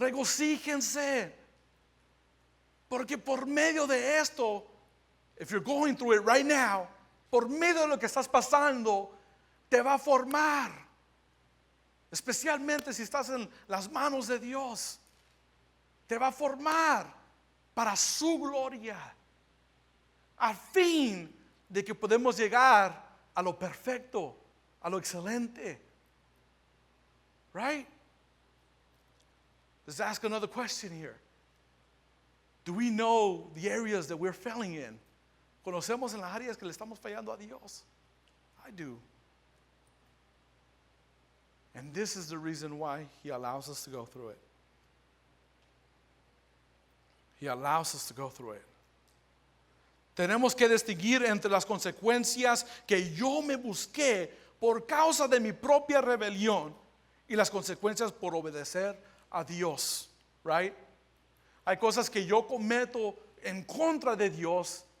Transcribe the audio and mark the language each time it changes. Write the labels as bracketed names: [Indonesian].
[Spanish] Regocíjense, porque por medio de esto, [English] if you're going through it right now, [Spanish] por medio de lo que estás pasando, te va a formar, especialmente si estás en las manos de Dios. Te va a formar para su gloria, a fin de que podemos llegar a lo perfecto, a lo excelente. [English] Right? Let's ask another question here. Do we know the areas that we're failing in? [Spanish] ¿Conocemos en las áreas que le estamos fallando a Dios? [English] I do. And this is the reason why He allows us to go through it. He allows us to go through it. [Spanish] Tenemos que distinguir entre las consecuencias que yo me busqué por causa de mi propia rebelión y las consecuencias por obedecer a Dios. [English] Right? [Spanish] Hay cosas que yo cometo en contra de Dios.